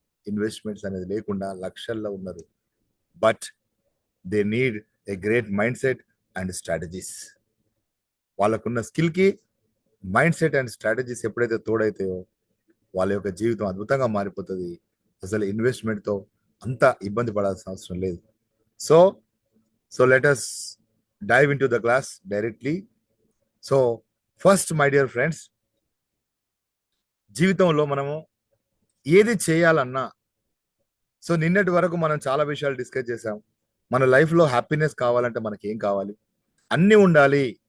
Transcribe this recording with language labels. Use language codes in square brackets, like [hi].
[te] Investments అనేది లేకుండా లక్షల్లో ఉన్నారు. [en] But they need a great mindset and strategies. [te] వాళ్ళకున్న స్కిల్ కి మైండ్ సెట్ అండ్ స్ట్రాటజీస్ ఎప్పుడైతే తోడైతాయో వాళ్ళ యొక్క జీవితం అద్భుతంగా మారిపోతుంది. అసలు ఇన్వెస్ట్మెంట్ తో అంత ఇబ్బంది పడాల్సిన అవసరం లేదు. [en] So let us dive into the class directly. So first my dear friends, [te] జీవితంలో మనము ఏది చేయాలన్నా, సో నిన్నటి వరకు మనం చాలా విషయాలు డిస్కస్ చేసాం. మన లైఫ్ లో హ్యాపీనెస్ కావాలంటే మనకి ఏం కావాలి? అన్ని ఉండాలి.